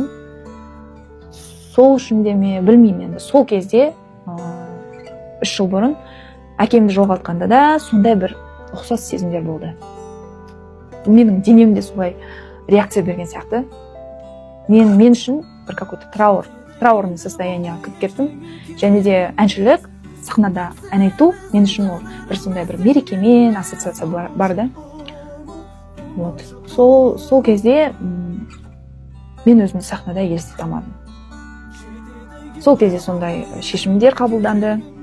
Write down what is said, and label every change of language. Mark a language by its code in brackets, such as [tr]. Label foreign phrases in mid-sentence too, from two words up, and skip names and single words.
[kk] Сол үшін де ме білмеймін енді. Сол кезде 3 жыл бұрын әкемді жоғалтқанда да сондай бір ұқсас сезімдер болды. Менің денемде солай реакция берген сияқты. Мен үшін бір [ru] какой-то траурный состояние [kk] кіріп кеттім. Және де әншілік, сахнада ән айту мен үшін ол бір сондай бір мерекемен ассоциация бар да. Вот. Сол кезде мен өзімді сахнада елестете алмадым. Сол кезде сондай шешімдер қабылданды.